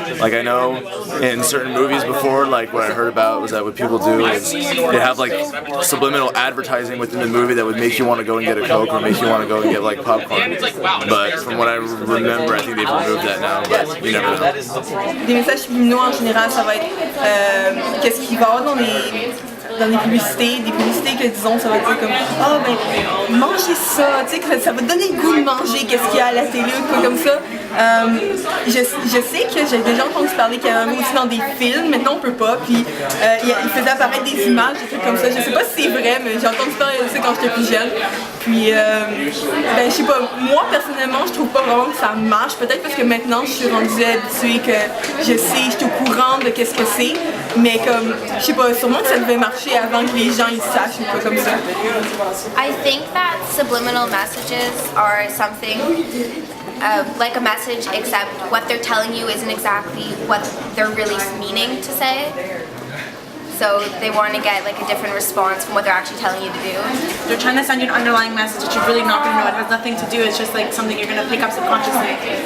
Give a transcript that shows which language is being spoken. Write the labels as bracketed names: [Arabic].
[English] Like I know in certain movies before, like what I heard about was that what people do is they have like subliminal advertising within the movie that would make you want to go and get a Coke or make you want to go and get like popcorn. But from what I remember, I think they've removed that now, but you never know. [French] Des messages subliminaux en général, ça va être qu'est-ce qu'il va y avoir dans les publicités, des publicités que disons ça va dire comme ah ben mangez ça, tu sais que ça va donner le goût de manger qu'est-ce qu'il y a à la télé ou quoi comme ça. Je sais que j'ai déjà entendu parler qu'il y avait aussi dans des films, maintenant on peut pas, puis il faisait apparaître des images, des trucs comme ça. Je sais pas si c'est vrai, mais j'ai entendu parler de ça quand j'étais plus jeune. Puis ben je sais pas, moi personnellement je trouve pas vraiment que ça marche. Peut-être parce que maintenant je suis rendue habituée que je sais, je suis au courant de qu'est-ce que c'est, mais comme je sais pas, sûrement que ça devait marcher avant que les gens ils sachent ou pas comme ça. [English] I think that subliminal messages are something like a message, except what they're telling you isn't exactly what they're really meaning to say. So they want to get like a different response from what they're actually telling you to do. They're trying to send you an underlying message that you're really not going to know. It has nothing to do. It's just like something you're going to pick up subconsciously.